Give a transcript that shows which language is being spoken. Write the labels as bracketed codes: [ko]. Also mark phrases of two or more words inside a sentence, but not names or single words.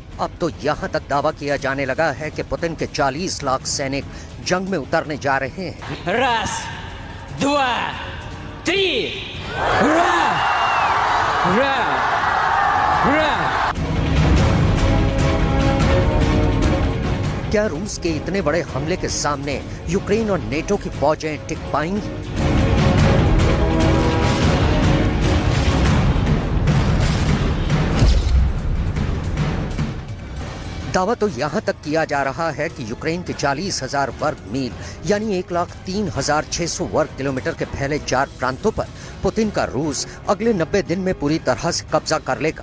[hi] अब तो यहाँ तक दावा किया जाने लगा है कि पुतिन के 40 लाख सैनिक जंग में उतरने जा रहे हैं। [ru] Раз, два, три! Ура! Ура! Ура! [hi] क्या रूस के इतने बड़े हमले के सामने यूक्रेन और नेटो की फौजें टिक पाएंगी? दावा तो यहाँ तक किया जा रहा है कि यूक्रेन के 40,000 वर्ग मील यानी 1,03,600 वर्ग किलोमीटर के फैले 4 प्रांतों पर पुतिन का रूस अगले 90 दिन में पूरी तरह से कब्जा कर लेगा।